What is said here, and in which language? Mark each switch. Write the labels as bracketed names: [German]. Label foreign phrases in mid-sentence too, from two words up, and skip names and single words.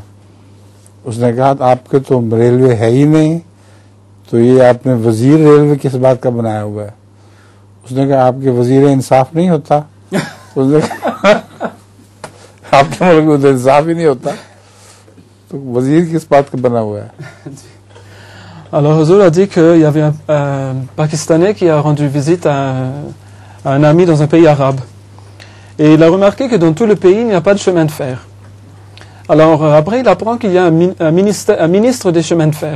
[Hindi] उसने कहा आपके तो रेलवे है ही नहीं, तो ये आपने वजीर रेलवे किस बात का बनाया हुआ है? उसने कहा आपके वजीर इंसाफ नहीं होता। उसने कहा आपके मुल्क में इंसाफ ही नहीं होता, तो वजीर किस बात का बना हुआ है? [French] Alors Huzour a dit qu'il y avait un Pakistanais qui a rendu visite à un ami dans un pays arabe. Et il a remarqué que dans tout le pays, il n'y a pas de chemin de fer. Alors après, il apprend qu'il y a un ministre des chemins de fer.